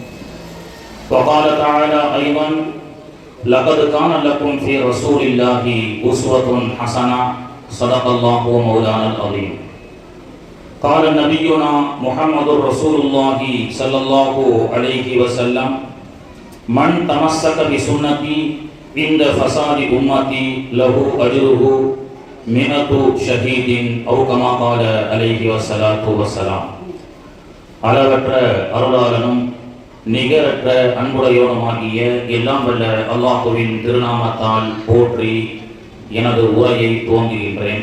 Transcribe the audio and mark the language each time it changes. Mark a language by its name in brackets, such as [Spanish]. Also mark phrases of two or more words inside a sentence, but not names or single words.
[Arabic] وقال تعالى أيضا: لقد كان لكم في رسول الله أسوة حسنة. صدق الله ومولانا العظيم. قال نبينا محمد رسول الله صلى الله عليه وسلم: من تمسك بسنتي عند فساد أمتي له أجره مئة شهيد أو كما قال عليه الصلاة والسلام. [Tamil] அளவற்ற அருளாளனும் நிகரற்ற அன்புடையோனுமாகிய எல்லாம் வல்ல அல்லாஹுவின் திருநாமத்தால் போற்றி எனது உரையை துவங்குகின்றேன்.